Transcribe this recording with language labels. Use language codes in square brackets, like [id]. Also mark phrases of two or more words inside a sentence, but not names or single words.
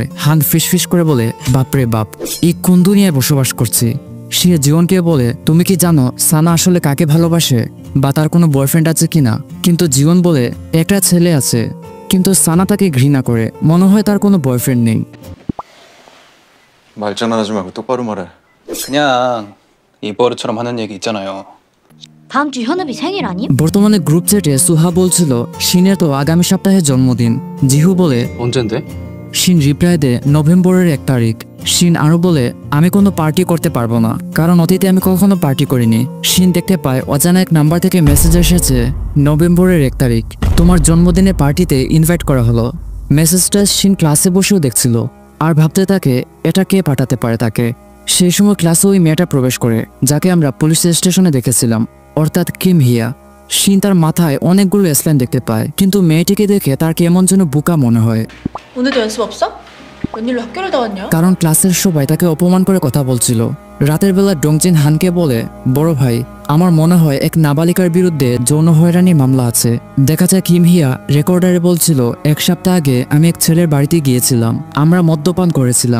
[bn] হান ফিসফিস করে বলে, বাপরে বাপ, এই কোন দুনিয়ায় বসবাস করছি। সে জীবনকে বলে, তুমি কি জানো সানা আসলে কাকে ভালোবাসে বা তার কোনো বয়ফ্রেন্ড আছে কিনা? কিন্তু জীবন বলে, একটা ছেলে আছে, কিন্তু সানা তাকে ঘৃণা করে, মনে হয় তার কোনো বয়ফ্রেন্ড নেই। [ko] 말장난하지 말고 똑바로 말해. 그냥 입버릇처럼 하는 얘기 있잖아요. 다음 주 현읍이 생일 아님? [bn] বর্তমানে গ্রুপ চ্যাটে সুহা বলছিল শিনের তো আগামী সপ্তাহে জন্মদিন। জিহু বলে, [ko] 언젠데? [bn] শিন রিপ্লাই দেয় নভেম্বরের 1 তারিখ। শিন আরো বলে, আমি কোনো পার্টি করতে পারবো না, কারণ অতীতে আমি কখনো পার্টি করিনি। শিন দেখতে পায় অজানা এক নাম্বার থেকে মেসেজ এসেছে, নভেম্বরের 1 তারিখ তোমার জন্মদিনের পার্টিতে ইনভাইট করা হলো। মেসেজটা শিন ক্লাসে বসেও দেখছিল আর ভাবতে থাকে এটা কে পাঠাতে পারে তাকে। সেই সময় ক্লাসে ওই মেয়েটা প্রবেশ করে যাকে আমরা পুলিশ স্টেশনে দেখেছিলাম, অর্থাৎ কিম হিয়া। শিন তার মাথায় অনেকগুলো স্লাইন দেখতে পায়, কিন্তু মেয়েটিকে দেখে তার কেমন যেন বোকা মনে হয়। [ko] 오늘도 연습 없어? 웬일로 학교를 다 왔냐? [bn] কারণ ক্লাসের সবাই তাকে অপমান করে কথা বলছিল। রাতের বেলা ডংজিন হানকে বলে, বড় ভাই আমার মনে হয় এক নাবালিকার বিরুদ্ধে যৌন হয়রানির মামলা আছে। দেখা যায় কিম হিয়া রেকর্ডারে বলছিল, 1 সপ্তাহ আগে আমি এক ছেলের বাড়িতে গিয়েছিলাম, আমরা মদ্যপান করেছিলাম।